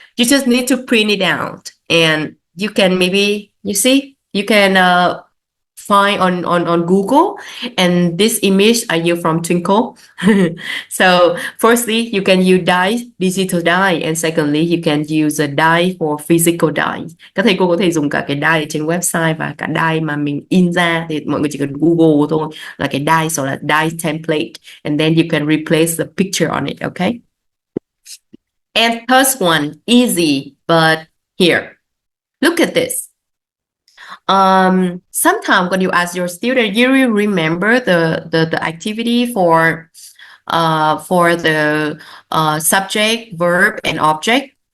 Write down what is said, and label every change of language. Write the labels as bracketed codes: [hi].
[en] You just need to print it out, and you can maybe you can find on Google, and this image are you from Twinkle. So firstly, you can use die, digital die, and secondly, you can use a die for physical die. [vi] Các thầy cô có thể dùng cả cái die trên website và cả die mà mình in ra, thì mọi người chỉ cần Google thôi là cái die, so là die template, [en] and then you can replace the picture on it. Okay. And first one, easy, but here, look at this. Sometimes when you ask your student, you will remember the activity for the subject, verb, and object.